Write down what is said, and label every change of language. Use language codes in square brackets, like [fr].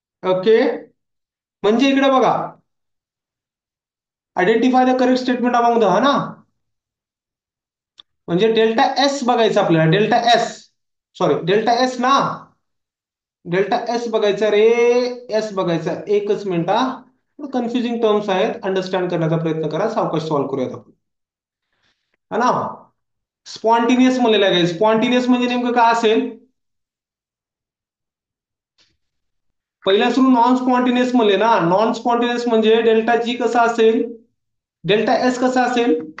[mr] Okay, म्हणजे इकडे बघा, [en] identify the correct statement among the, [mr] हा ना. म्हणजे डेल्टा एस बघायचं आपल्याला. Delta S, sorry delta S ना. डेल्टा एस बघायचा रे. एस बघायचा. एकच मिनिट हा. कन्फ्युजिंग टर्म्स आहेत, अंडरस्टँड करण्याचा प्रयत्न करा. सावकाश सॉल्व्ह करूयात आपण, है ना. स्पॉन्टिनियस म्हणलेलं आहे. स्पॉन्टिनियस म्हणजे नेमकं काय असेल? पहिल्या सुरू नॉन स्पॉन्टिनियस म्हणले ना. नॉन स्पॉन्टिनियस म्हणजे डेल्टा जी कसा असेल, डेल्टा एस कसा असेल?